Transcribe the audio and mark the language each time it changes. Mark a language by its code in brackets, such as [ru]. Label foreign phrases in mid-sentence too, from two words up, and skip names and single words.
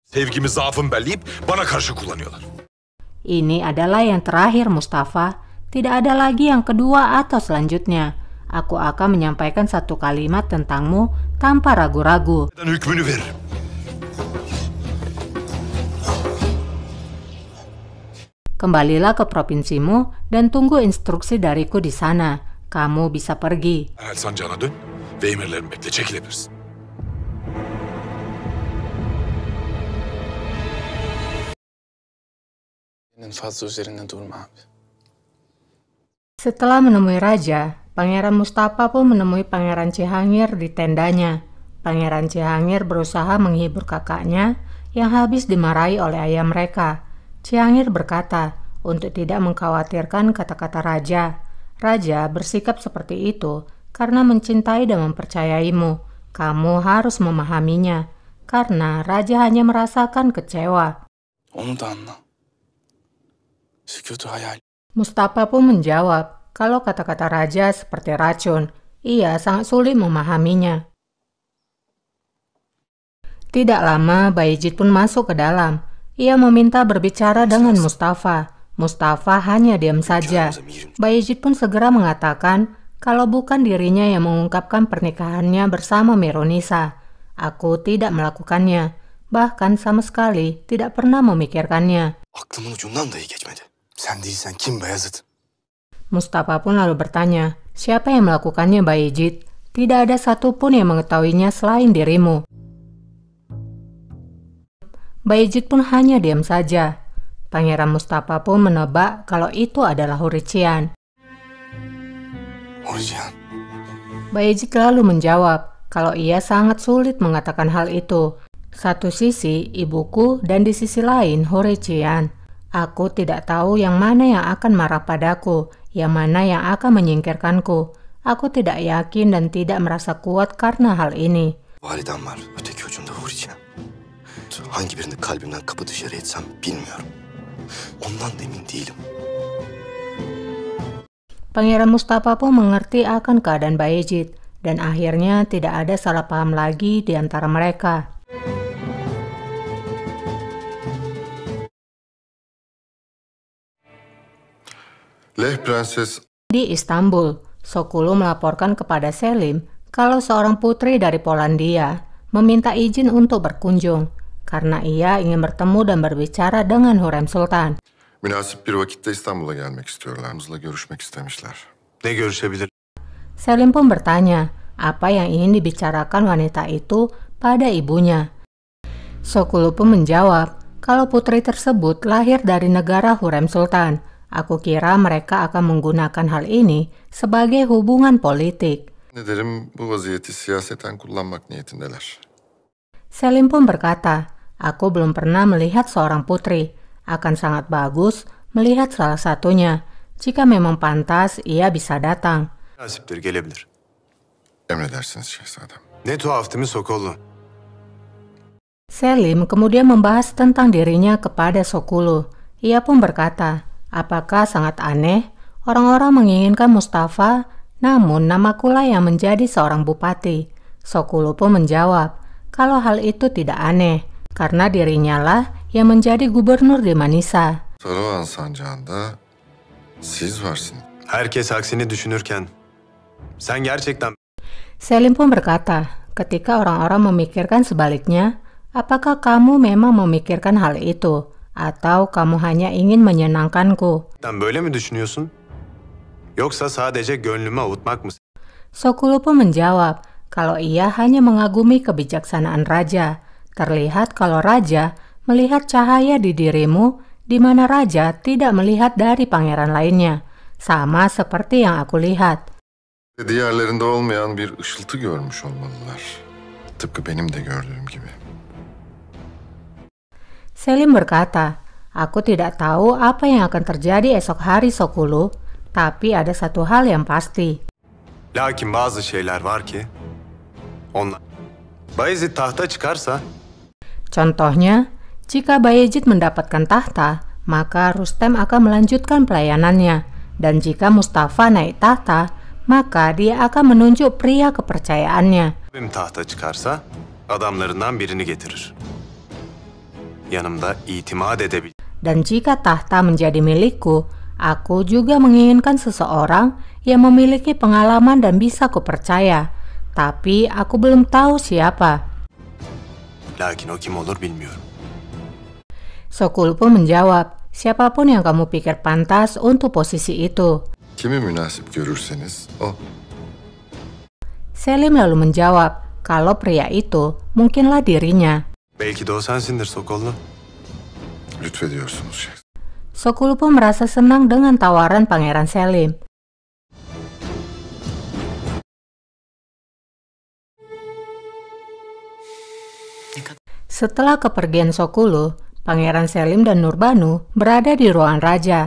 [tr] Sevgimi zaafım belleyip bana karşı kullanıyorlar. [id] Ini adalah yang terakhir, Mustafa. Tidak ada lagi yang kedua atau selanjutnya. Aku akan menyampaikan satu kalimat tentangmu tanpa ragu-ragu. [tr] Neden hükmünü veririm. [id] Kembalilah ke provinsimu dan tunggu instruksi dariku di sana. Kamu bisa pergi. [tr] Herhal sancağına dön ve emirlerimi bekle, çekilebilirsin. Fazla üzerinde durma abi. [id] Setelah menemui raja, Pangeran Mustafa pun menemui Pangeran Cihangir di tendanya. Pangeran Cihangir berusaha menghibur kakaknya yang habis dimarahi oleh ayah mereka. Cihangir berkata untuk tidak mengkhawatirkan kata-kata raja. Raja bersikap seperti itu karena mencintai dan mempercayaimu. Kamu harus memahaminya, karena raja hanya merasakan kecewa. [tr] Onu da anla. Sükutu hayal. [id] Mustafa pun menjawab kalau kata-kata raja seperti racun. Ia sangat sulit memahaminya. Tidak lama, Bayezid pun masuk ke dalam. Ia meminta berbicara dengan Mustafa. Mustafa hanya diam saja. Bayezid pun segera mengatakan kalau bukan dirinya yang mengungkapkan pernikahannya bersama Mironisa. Aku tidak melakukannya. Bahkan sama sekali tidak pernah memikirkannya. [tr] Aklımın ucundan dahi geçmedi. Sen değilsen kim Bayezid? [id] Mustafa pun lalu bertanya, siapa yang melakukannya, Bayezid? Tidak ada satupun yang mengetahuinya selain dirimu. Bayezid pun hanya diam saja. Pangeran Mustafa pun menebak kalau itu adalah Hurician. Hurician. Bayezid lalu menjawab kalau ia sangat sulit mengatakan hal itu. Satu sisi ibuku dan di sisi lain Hurician. Aku tidak tahu yang mana yang akan marah padaku, yang mana yang akan menyingkirkanku. Aku tidak yakin dan tidak merasa kuat karena hal ini. [tr] Validem var, öteki ucunda Hurician. Hangi birini kalbimden kapı dışarı etsem bilmiyorum. Ondan da emin değilim. [id] Pangeran Mustafa pun mengerti akan keadaan Bayezid, dan akhirnya tidak ada salah paham lagi di antara mereka. [tr] Leh Prenses. [id] Di Istanbul, Sokulu melaporkan kepada Selim kalau seorang putri dari Polandia meminta izin untuk berkunjung karena ia ingin bertemu dan berbicara dengan Hürrem Sultan. [tr] Münasip bir vakitte İstanbul'a gelmek istiyorlar. Bizle görüşmek istemişler. Ne görüşebilir? [id] Selim pun bertanya apa yang ingin dibicarakan wanita itu pada ibunya. Sokulu pun menjawab kalau putri tersebut lahir dari negara Hürrem Sultan. Aku kira mereka akan menggunakan hal ini sebagai hubungan politik. [tr] Ne derim, bu vaziyeti siyaseten kullanmak niyetindeler. [id] Selim pun berkata, aku belum pernah melihat seorang putri. Akan sangat bagus melihat salah satunya. Jika memang pantas, ia bisa datang. [tr] Nasiptir, gelebilir. Emredersiniz şehzadem. Ne tuhaf değil mi Sokollu? [id] Selim kemudian membahas tentang dirinya kepada Sokulu. Ia pun berkata, apakah sangat aneh orang-orang menginginkan Mustafa, namun namakulah yang menjadi seorang bupati. Sokulu pun menjawab, kalau hal itu tidak aneh, karena dirinya lah yang menjadi gubernur di Manisa. [tr] Saruhan sancağında siz varsınız. Herkes aksini düşünürken sen gerçekten... [id] Selim pun berkata, ketika orang-orang memikirkan sebaliknya, apakah kamu memang memikirkan hal itu? Atau kamu hanya ingin menyenangkanku? [tr] Sen böyle mi düşünüyorsun? Yoksa sadece gönlümü avutmak mısın? [id] Sokulu pun menjawab kalau ia hanya mengagumi kebijaksanaan raja. Terlihat kalau raja melihat cahaya di dirimu, di mana raja tidak melihat dari pangeran lainnya. Sama seperti yang aku lihat. [tr] Diğerlerinde olmayan bir ışıltı görmüş olmalılar. Tıpkı benim de gördüğüm gibi. [id] Selim berkata, aku tidak tahu apa yang akan terjadi esok hari Sokulu, tapi ada satu hal yang pasti. [tr] Lakin bazı şeyler var ki onlar... Bayezid tahta çıkarsa... [id] Contohnya, jika Bayezid mendapatkan tahta, maka Rustem akan melanjutkan pelayanannya. Dan jika Mustafa naik tahta, maka dia akan menunjuk pria kepercayaannya. [tr] Tahta çıkarsa adamlarından birini getirir. yanımda itimat edebil. [id] Dan jika tahta menjadi milikku, aku juga menginginkan seseorang yang memiliki pengalaman dan bisa kupercaya. Tapi aku belum tahu siapa. [tr] Lakin o kim olur bilmiyorum. [id] Sokul pun menjawab, siapapun yang kamu pikir pantas untuk posisi itu. [tr] Kimi münasip görürseniz o. [id] Selim lalu menjawab, kalau pria itu mungkinlah dirinya. [tr] Belki de o sensindir Sokollu. Lütfediyorsunuz Şehzadem. [id] Sokul pun merasa senang dengan tawaran Pangeran Selim. Setelah kepergian Sokulu, Pangeran Selim dan Nurbanu berada di ruangan raja.